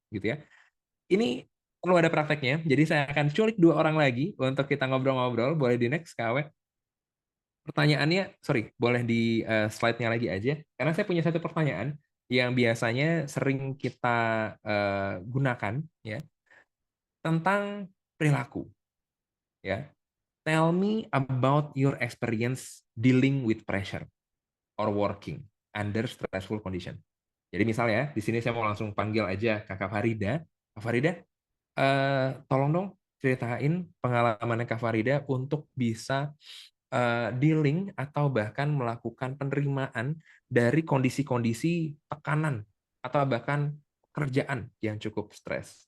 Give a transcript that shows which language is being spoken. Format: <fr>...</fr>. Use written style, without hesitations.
<id>Gitu ya. Ini perlu ada prakteknya, jadi saya akan culik 2 orang lagi untuk kita ngobrol-ngobrol. Boleh di next, KW. Pertanyaannya, sorry, boleh di slide-nya lagi aja. Karena saya punya satu pertanyaan yang biasanya sering kita gunakan, ya, tentang perilaku.</id> <en>Ya, tell me about your experience dealing with pressure or working under stressful condition.</en> <id>Jadi misalnya, di sini saya mau langsung panggil aja Kakak Farida. Kak Farida, tolong dong ceritain pengalamannya Kak Farida untuk bisa dealing atau bahkan melakukan penerimaan dari kondisi-kondisi tekanan atau bahkan kerjaan yang cukup stres.</id>